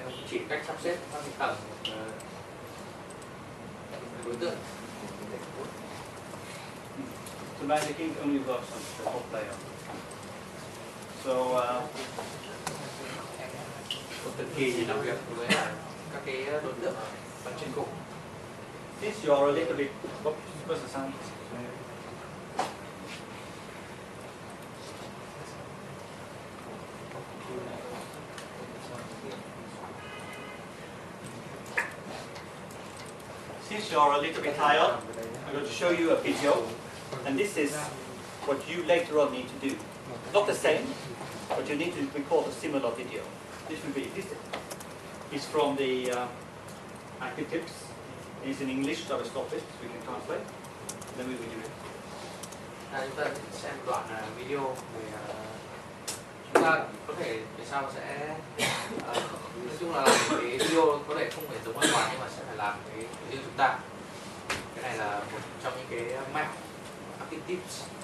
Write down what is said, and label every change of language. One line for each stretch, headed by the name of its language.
Vietnamese: Chỉ cách sắp xếp các cái tầng đối tượng.
English: So Magic Ink only works on the top layer. So
Vietnamese: Thần kỳ thì làm việc với các cái đối tượng ở trên cùng.
English: since you are a little bit, what's the sound? Since you are a little bit tired, I'm going to show you a video, and this is what you later on need to do. Not the same, but you need to record a similar video. This will be this is from the active tips. It's in English, so I will stop it so we can translate. Then we will do it.
Vietnamese: Chúng ta xem đoạn video về chúng ta có thể về sau sẽ nói chung là làm cái video có thể không phải giống hoàn toàn nhưng mà sẽ phải làm cái riêng chúng ta. Cái này là một trong những cái mẹo active tips.